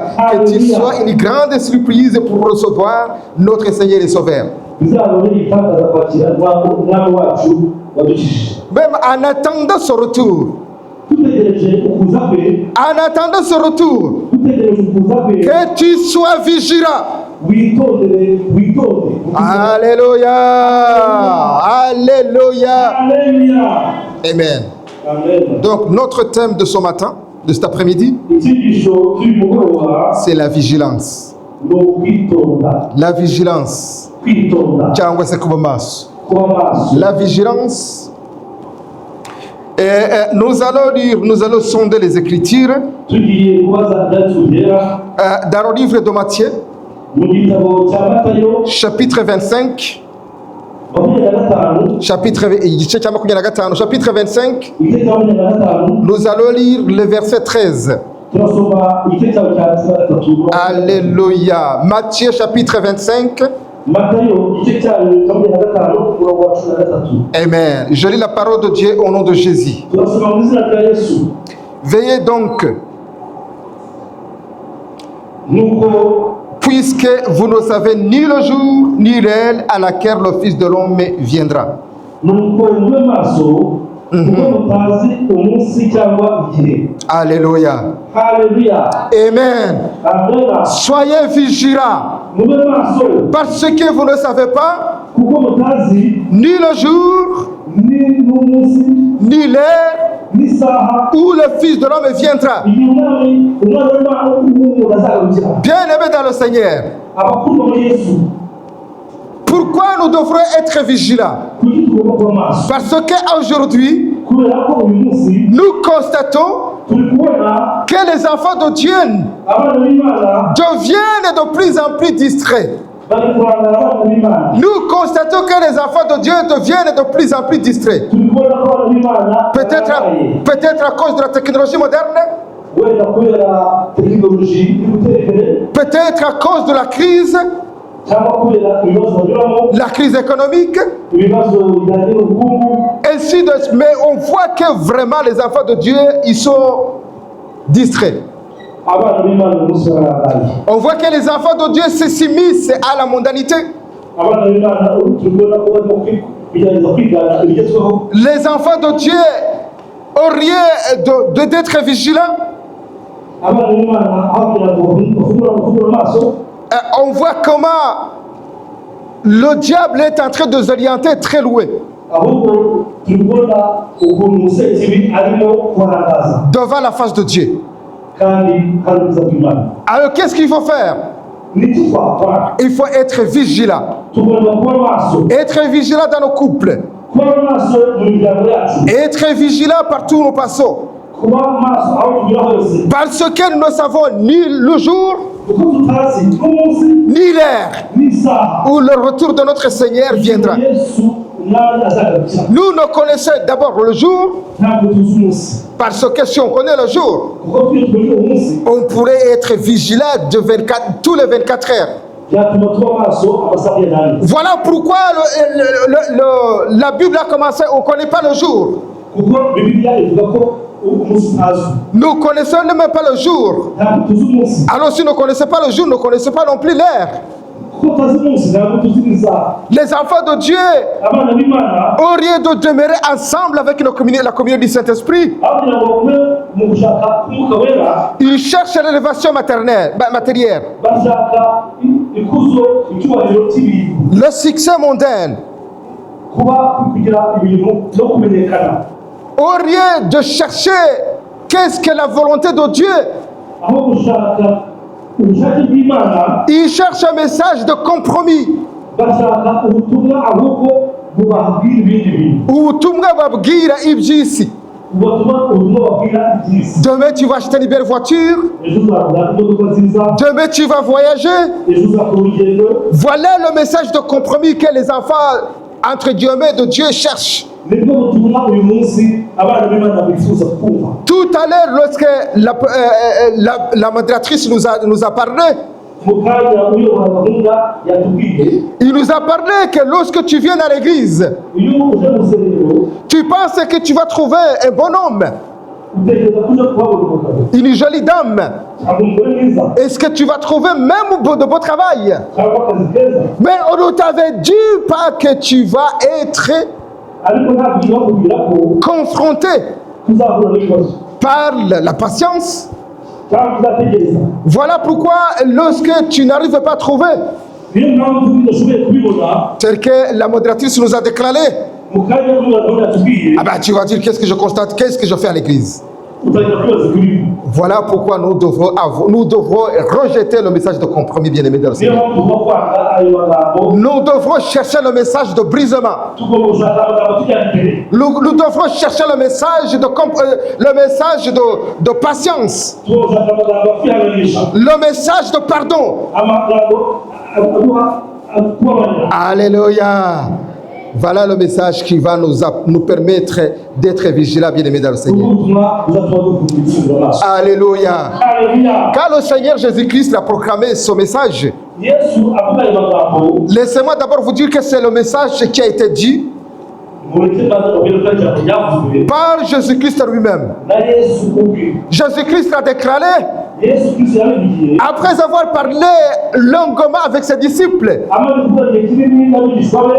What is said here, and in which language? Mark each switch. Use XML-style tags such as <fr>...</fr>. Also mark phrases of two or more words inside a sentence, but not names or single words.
<fr>Que tu sois une grande surprise pour recevoir notre Seigneur et Sauveur. Même en attendant ce retour, que tu sois vigilant</fr> <rw>witondere witonde.</rw> <fr>Alléluia. Alléluia.</fr> <rw>Haleluya. Amen. Amen.</rw> <fr>Donc notre thème de ce matin, de cet après-midi,</fr> <rw>Icyigisho cy'umugoroba</rw> <fr>c'est la vigilance.</fr> <rw>ni ukwitonda.</rw> <fr>La vigilance.</fr> <rw>Kwitonda. Cyangwa se kuba maso. Kuba maso.</rw> <fr>La vigilance. Et nous allons sonder les Écritures</fr> <rw>Tugiye kubaza ibyatugera</rw> <fr>dans le livre de Matthieu,</fr> <rw>mu gitabo cya Matayo</rw> <fr>chapitre 25, 25, chapitre 25,</fr> <rw>igice cya 25,</rw> <fr>nous allons lire le verset 13.</fr> <rw>turasoma igice cya 23.</rw> <fr>Alléluia. Matthieu chapitre 25.</fr> <rw>Matayo igice cya 25 umurongo wa 13. Amen.</rw> <fr>Je lis la parole de Dieu au nom de Jésus.</fr> <rw>Turasoma mu izina rya Yesu.</rw> <fr>Veillez donc,</fr> <rw>Nuko</rw> <fr>puisque vous ne savez ni le jour ni l'heure à laquelle le Fils de l'homme viendra.</fr> <rw>mube maso kuko mutazi umunsi cyangwa igihe.</rw> <fr>Alléluia.</fr> <rw>Haleluya. Amen. Amen.</rw> <fr>Soyez vigilants,</fr> <rw>Mube maso</rw> <fr>parce que vous ne savez pas</fr> <rw>kuko mutazi</rw> <fr>ni le jour</fr> <rw>ni n'umunsi</rw> <fr>ni l'heure</fr> <rw>n'isaha</rw> <fr>où le Fils de l'homme viendra.</fr> <rw>igihe umwana w'umuntu azagarukira.</rw> <fr>Bien-aimés dans le Seigneur,</fr> <rw>Abakuru muri Yesu</rw> <fr>pourquoi nous devrons être vigilants?</fr> <rw>kuki tugomba kuba maso?</rw> <fr>Parce qu'aujourd'hui,</fr> <rw>Kubera ko uyu munsi</rw> <fr>nous constatons</fr> <rw>turi kubona</rw> <fr>que les enfants de Dieu</fr> <rw>abana b'Imana</rw> <fr>deviennent de plus en plus distraits.</fr> <rw>bari kurangara abana b'Imana.</rw> <fr>Nous constatons que les enfants de Dieu deviennent de plus en plus distraits.</fr> <rw>Turi kubona ko abana b'Imana</rw> <fr>Peut-être à cause de la technologie moderne,</fr> <rw>wenda kubera tekinoloji iri gutera imbere</rw> <fr>peut-être à cause de la crise,</fr> <rw>cyangwa kubera ibibazo banyuramo,</rw> <fr>la crise économique,</fr> <rw>ibibazo bijyanye n'ubukungu.</rw> <fr>ainsi de suite. Mais on voit que vraiment les enfants de Dieu, ils sont distraits.</fr> <rw>Abana b'Imana uyu munsi barangaye.</rw> <fr>On voit que les enfants de Dieu s'immiscent à la mondanité.</fr> <rw>Abana b'Imana turi kubona ko barimo kugerageza kwigana ibigezweho.</rw> <fr>Les enfants de Dieu au lieu d'être vigilants,</fr> <rw>Abana b'Imana aho kugira ngo bafungure amaso,</rw> <fr>on voit comment le diable est en train de s'orienter très loin</fr> <rw>ahubwo turi kubona ukuntu umusekibi arimo kurangaza</rw> <fr>devant la face de Dieu.</fr> <rw>kandi hari ubwiza bw'Imana.</rw> <fr>Alors qu'est-ce qu'il faut faire?</fr> <rw>N'iki twakora?</rw> <fr>Il faut être vigilant.</fr> <rw>Tugomba kuba maso,</rw> <fr>Être vigilant dans nos couples.</fr> <rw>kuba maso mu miryango yacu,</rw> <fr>Être vigilant partout où nous passons.</fr> <rw>kuba maso aho tunyura hose,</rw> <fr>Parce que nous ne savons ni le jour,</fr> <rw>kuko tutazi n'umunsi</rw> <fr>ni l'heure</fr> <rw>n'isaha</rw> <fr>où le retour de notre Seigneur viendra.</fr> <rw>Yesu umwami azagarukira.</rw> <fr>Nous ne connaissons d'abord le jour,</fr> <rw>Ntabwo tuzi umunsi,</rw> <fr>parce que si on connaît le jour,</fr> <rw>kuko tuyo tumenye umunsi</rw> <fr>on pourrait être vigilant tous les 24 heures.</fr> <rw>byatuma tuba maso amasaha y'inani.</rw> <fr>Voilà pourquoi la Bible a commencé, on ne connaît pas le jour.</fr> <rw>Kuko Bibiliya ivuga ko umunsi utazwi.</rw> <fr>Nous ne connaissons même pas le jour.</fr> <rw>Ntabwo tuzi umunsi,</rw> <fr>Alors si nous ne connaissons pas le jour, nous ne connaissons pas non plus l'heure.</fr> <rw>kuko tutazi umunsi ntabwo tuzi n'isaha.</rw> <fr>Les enfants de Dieu,</fr> <rw>Abana b'Imana</rw> <fr>au lieu de demeurer ensemble avec la communion du Saint-Esprit,</fr> <rw>aho kugira ngo bagume mu gushaka umwuka wera,</rw> <fr>ils cherchent l'élévation matérielle.</fr> <rw>bashaka ikuzo, icyubahiro cy'ibintu,</rw> <fr>Le succès mondain.</fr> <rw>kugira ibintu no kumenyekana.</rw> <fr>Au lieu de chercher qu'est-ce que la volonté de Dieu,</fr> <rw>Aho gushaka ubushake bw'Imana,</rw> <fr>ils cherchent un message de compromis.</fr> <rw>bashaka ubutumwa ahubwo bubabwira ibindi bintu, Ubutumwa babwira iby'isi. bubatuma ubutumwa babwira iby'isi.</rw> <fr>Demain tu vas acheter une belle voiture.</fr> <rw>Ejo uzagura imodoka nziza,</rw> <fr>Demain tu vas voyager.</fr> <rw>ejo uzakora urugendo.</rw> <fr>Voilà le message de compromis que les enfants, entre guillemets, de Dieu cherchent.</fr> <rw>Nibwo butumwa uyu munsi abana b'Imana bifuza kumva.</rw> <fr>Tout à l'heure, lorsque la modératrice nous a parlé,</fr> <rw>Mu kanya uyobora gahunda yatubwiye,</rw> <fr>il nous a parlé que lorsque tu viens à l'église,</fr> <rw>iyo uje mu rusengero</rw> <fr>tu penses que tu vas trouver un bon homme,</fr> <rw>utekereza ko uje kuhabona umugabo</rw> <fr>une jolie dame.</fr> <rw>cyangwa umugore mwiza</rw> <fr>Est-ce que tu vas trouver même de beau travail?</fr> <rw>cyangwa akazi keza,</rw> <fr>Mais on ne t'avait dit pas que tu vas être</fr> <rw>ariko ntabwo uje bakubwira ko</rw> <fr>confronté</fr> <rw>tuzahura n'ibibazo</rw> <fr>par la patience,</fr> <rw>cyangwa uzategereza.</rw> <fr>Voilà pourquoi lorsque tu n'arrives pas à trouver,</fr> <rw>Niyo mpamvu udashoboye kubibona,</rw> <fr>tel que la modératrice nous a déclaré,</fr> <rw>mu kanya n'umuntu yatubwiye,</rw> <fr>ah ben, tu vas dire qu'est-ce que je constate, qu'est-ce que je fais à l'église.</fr> <rw>utangira kwibaza kuri bo.</rw> <fr>Voilà pourquoi nous devrons rejeter le message de compromis, bien-aimés dans le</fr> <rw>Niyo</rw> <fr>Seigneur.</fr> <rw>mpamvu tugomba kwanga ayo magambo,</rw> <fr>Nous devrons chercher le message de brisement.</fr> <rw>tugomba gushaka amagambo tujyana imbere.</rw> <fr>Nous devrons chercher le message de patience,</fr> <rw>Tugomba gushaka amagambo akwihanganisha,</rw> <fr>le message de pardon.</fr> <rw>amagambo aduha kubabarira.</rw> <fr>Alléluia. Voilà le message qui va nous permettre d'être vigilants, bien-aimés dans le Seigneur.</fr> <rw>Ubutumwa buzatuma dukunda ibisubizo amaso.</rw> <fr>Alléluia.</fr> <rw>Haleluya.</rw> <fr>Quand le Seigneur Jésus-Christ a proclamé ce message,</fr> <rw>Yesu avuga ayo magambo,</rw> <fr>laissez-moi d'abord vous dire que c'est le message qui a été dit</fr> <rw>mureke mbanza mubwire ko ari ijambo ryavuzwe</rw> <fr>par Jésus-Christ lui-même.</fr> <rw>na Yesu ubwe.</rw> <fr>Jésus-Christ a déclaré,</fr> <rw>Yesu Kristo yabivugiye,</rw> <fr>après avoir parlé longuement avec ses disciples,</fr> <rw>amaze kuvuga igihe kinini n'abigishwa be,</rw>